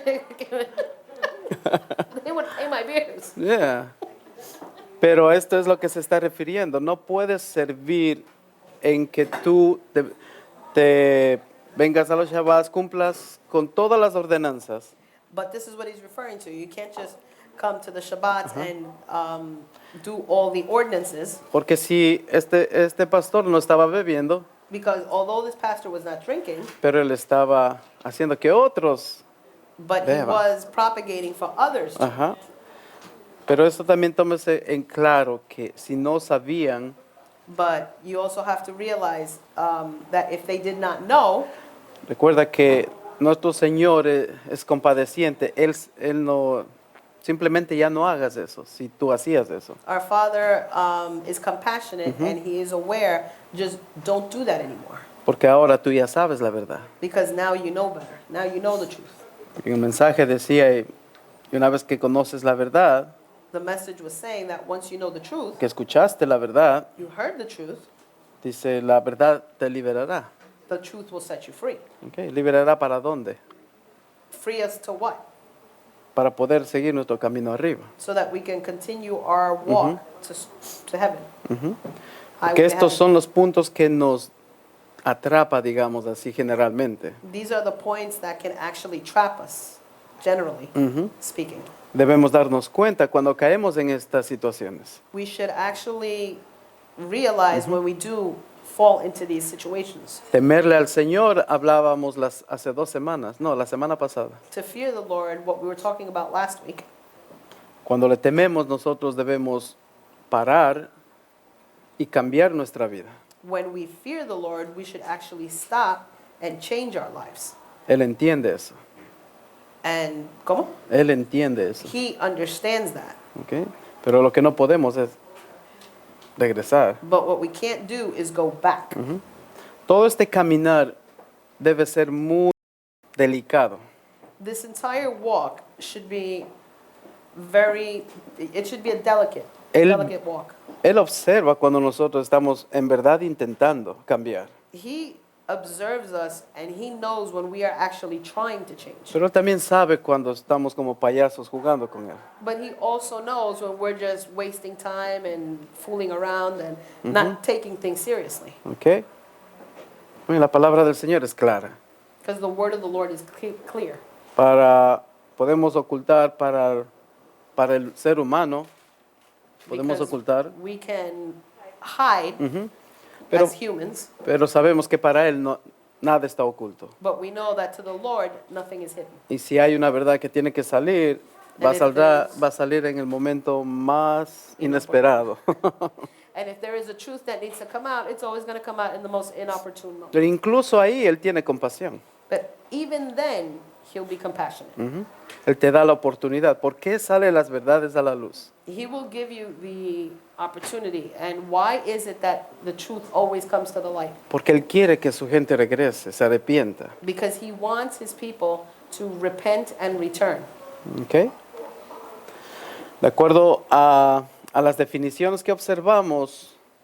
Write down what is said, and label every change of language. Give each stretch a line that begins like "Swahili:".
English: They would pay my beers. Yeah.
Spanish: Pero esto es lo que se está refiriendo. No puedes servir en que tú te vengas a los Shabbats, cumplas con todas las ordenanzas.
English: But this is what he's referring to. You can't just come to the Shabbats and do all the ordinances,
Spanish: Porque si este pastor no estaba bebiendo,
English: because although this pastor was not drinking,
Spanish: pero él estaba haciendo que otros.
English: but he
Spanish: Beba.
English: was propagating for others. Ajá.
Spanish: Pero esto también tómese en claro que si no sabían,
English: But you also have to realize that if they did not know,
Spanish: recuerda que nuestro Señor es compadeciente. Él no, simplemente ya no hagas eso, si tú hacías eso.
English: our Father is compassionate and he is aware, just don't do that anymore.
Spanish: Porque ahora tú ya sabes la verdad.
English: Because now you know better. Now you know the truth.
Spanish: Y el mensaje decía, y una vez que conoces la verdad,
English: The message was saying that once you know the truth,
Spanish: que escuchaste la verdad,
English: you heard the truth,
Spanish: dice, la verdad te liberará.
English: the truth will set you free.
Spanish: ¿Ok? ¿Liberará para dónde?
English: Free us to what?
Spanish: Para poder seguir nuestro camino arriba.
English: So that we can continue our walk to heaven. Highway
Spanish: Que
English: to
Spanish: estos
English: heaven.
Spanish: son los puntos que nos atrapa, digamos así, generalmente.
English: These are the points that can actually trap us, generally speaking.
Spanish: Debemos darnos cuenta cuando caemos en estas situaciones.
English: We should actually realize when we do fall into these situations.
Spanish: Temerle al Señor, hablábamos hace 2 semanas, no, la semana pasada.
English: To fear the Lord, what we were talking about last week,
Spanish: Cuando le tememos, nosotros debemos parar y cambiar nuestra vida.
English: when we fear the Lord, we should actually stop and change our lives.
Spanish: Él entiende eso.
English: And,
Spanish: ¿cómo? Él entiende eso.
English: He understands that. ¿Ok?
Spanish: Pero lo que no podemos es regresar.
English: But what we can't do is go back.
Spanish: Todo este caminar debe ser muy delicado.
English: This entire walk should be it should be a delicate walk.
Spanish: Él observa cuando nosotros estamos en verdad intentando cambiar.
English: He observes us and he knows when we are actually trying to change.
Spanish: Pero él también sabe cuando estamos como payasos jugando con él.
English: But he also knows when we're just wasting time and fooling around and not taking things seriously. ¿Ok?
Spanish: Bueno, la palabra del Señor es clara.
English: Because the word of the Lord is clear.
Spanish: Podemos ocultar para el ser humano, podemos
English: Because
Spanish: ocultar,
English: we can hide
Spanish: Pero-
English: as humans,
Spanish: pero sabemos que para Él nada está oculto.
English: but we know that to the Lord nothing is hidden.
Spanish: Y si hay una verdad que tiene que salir, va
English: And if
Spanish: a salir en el momento más inesperado.
English: And if there is a truth that needs to come out, it's always going to come out in the most inopportune moment.
Spanish: Pero incluso ahí Él tiene compasión.
English: But even then, he'll be compassionate.
Spanish: Él te da la oportunidad. ¿Por qué salen las verdades a la luz?
English: He will give you the opportunity. And why is it that the truth always comes to the light?
Spanish: Porque Él quiere que su gente regrese, se arrepienta.
English: Because he wants his people to repent and return. ¿Ok?
Spanish: De acuerdo a las definiciones que observamos,